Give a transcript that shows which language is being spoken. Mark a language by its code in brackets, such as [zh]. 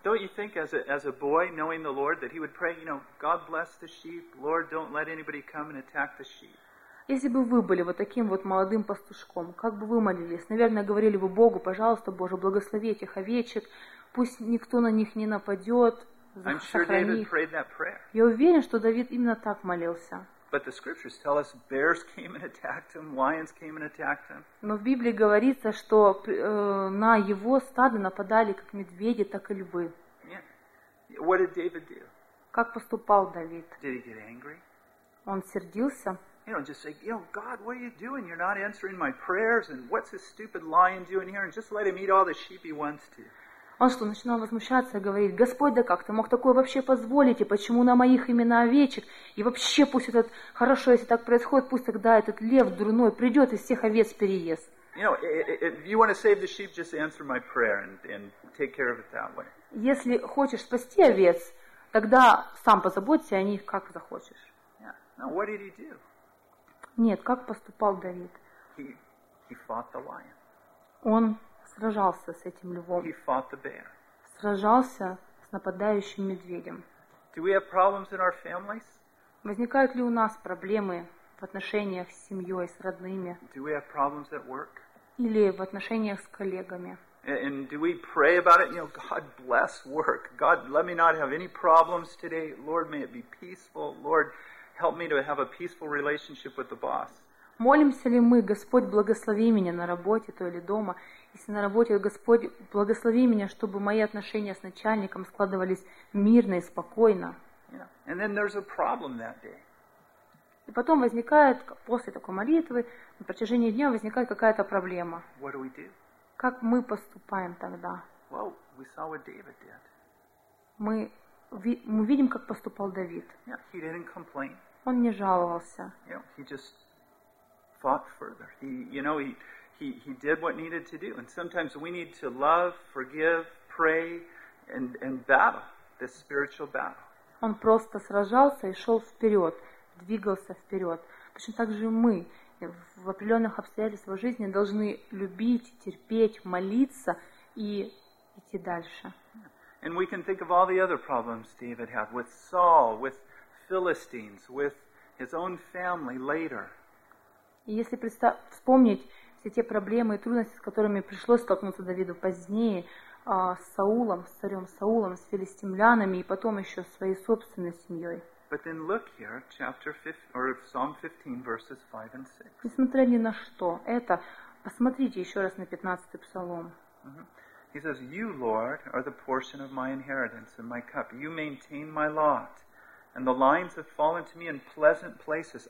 [en] Don't you think, as a boy, knowing the Lord, that he would pray, you know, God bless the sheep, Lord, don't let anybody come and attack the sheep. [ru] Если бы вы были вот таким вот молодым пастушком, как бы вы молились? Наверное, говорили бы Богу: пожалуйста, Боже, благослови этих овечек, пусть никто на них не нападет, сохрани. Я уверен, что Давид именно так молился. [en] But the scriptures tell us bears came and attacked him, lions came and attacked him. [ru] Но в Библии говорится, что на его стадо нападали как медведи, так и львы. [en] Yeah. What did David do? [ru] Как поступал Давид? [en] Did he get angry? [ru] Он сердился. [en] You know, just say, you know, God, what are you doing? You're not answering my prayers, and what's this stupid lion doing here? And just let him eat all the sheep he wants to. [ru] Он что, начинал возмущаться и говорить: Господь, да как ты мог такое вообще позволить, и почему на моих именно овечек, и вообще пусть этот, хорошо, если так происходит, пусть тогда этот лев дурной придет и всех овец переест. Если хочешь спасти овец, тогда сам позаботься о них, как захочешь. [en] Yeah. Now, what did he do? [ru] Нет, как поступал Давид? [en] He fought the lion. [ru] Он сражался с этим львом. [en] He fought the bear. [ru] Сражался с нападающим медведем. [en] Do we have problems in our families? [ru] Возникают ли у нас проблемы в отношениях с семьей, с родными? [en] Do we have problems at work? [ru] Или в отношениях с коллегами? [en] And do we pray about it? You know, God bless work. God, let me not have any problems today. Lord, may it be peaceful. Lord, help me to have a peaceful relationship with the boss. [ru] Молимся ли мы: Господь, благослови меня на работе, то или дома. Если на работе: Господь, благослови меня, чтобы мои отношения с начальником складывались мирно и спокойно. [en] Yeah. And then there's a problem that day. [ru] И потом возникает, после такой молитвы, на протяжении дня возникает какая-то проблема. [en] What do we do? [ru] Как мы поступаем тогда? [en] Well, we saw what David did. [ru] Мы видим, как поступал Давид. [en] Yeah, he didn't complain. [ru] Он не жаловался. [en] You know, he just fought further. He did what needed to do. And sometimes we need to love, forgive, pray, and battle this spiritual battle. [ru] Он просто сражался и шел вперед, двигался вперед. Точно так же мы в определенных обстоятельствах жизни должны любить, терпеть, молиться и идти дальше. [en] And we can think of all the other problems David had with Saul, with Philistines, with his own family later. [ru] И если вспомнить все те проблемы и трудности, с которыми пришлось столкнуться Давиду позднее, с Саулом, с царем Саулом, с филистимлянами и потом еще с своей собственной семьей. [en] But then look here, chapter 15, or Psalm 15, verses 5 and 6. [ru] Несмотря ни на что, это, посмотрите еще раз на 15-й Псалом. Mm-hmm. [en] He says, you, Lord, are the portion of my inheritance and my cup. You maintain my lot. And the lines have fallen to me in pleasant places.